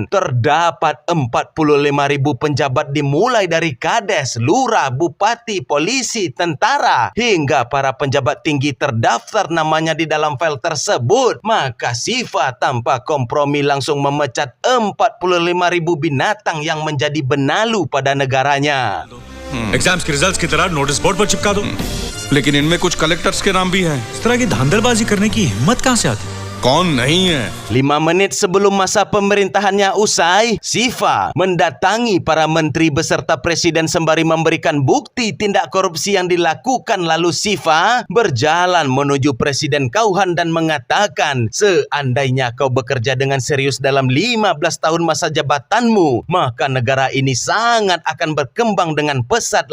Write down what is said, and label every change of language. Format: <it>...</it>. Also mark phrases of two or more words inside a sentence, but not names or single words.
<id>Terdapat 45.000 penjabat dimulai dari kades, lurah, bupati, polisi, tentara, hingga para penjabat tinggi terdaftar namanya di dalam file tersebut. Maka Sifa tanpa kompromi langsung memecat 45.000 binatang yang menjadi benalu pada negaranya.</id> <hi>एग्जाम्स के रिजल्ट्स की तरह</hi> <en>notice board</en> <hi>पर चिपका दो। लेकिन इनमें कुछ कलेक्टर्स के नाम भी हैं। इस तरह की धांधलबाजी करने की हिम्मत कहाँ से आती? कौन नहीं है?</hi> <id>5 menit sebelum masa pemerintahannya usai, Sifa mendatangi para menteri beserta presiden sembari memberikan bukti tindak korupsi yang dilakukan. Lalu Sifa berjalan menuju Presiden Kauhan dan mengatakan, seandainya kau bekerja dengan serius dalam 15 tahun masa jabatanmu, maka negara ini sangat akan berkembang dengan pesat.</id>